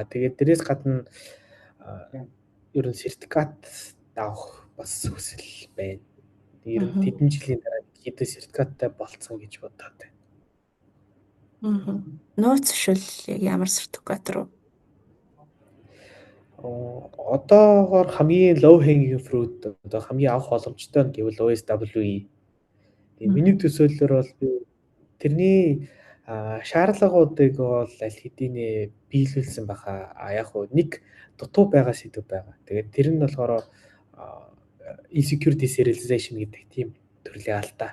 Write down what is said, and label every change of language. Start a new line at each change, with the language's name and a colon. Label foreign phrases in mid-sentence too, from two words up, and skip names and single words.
Mongolian: Тэгээд дээрээс гадна ер нь сертификат авах бас хүсэл байна. Ер нь хэдэн жилийн дараа хэдэн сертификаттай болцсон гэж бодоод байна. Нууц шил яг ямар сертификат руу? Одоогоор хамгийн
English: low hanging fruit
Mongolian: одоо хамгийн авах боломжтой нь гэвэл OSWE. Тэгээ миний төсөөллөөр бол би тэрний шаардлагуудыг бол аль хэдийнэ биелүүлсэн баха. Яг хөө нэг дутуу байгаа сэдв байгаа. Тэгээд тэр нь болохоор
English: insecure deserialization
Mongolian: гэдэг тийм төрлийн алдаа.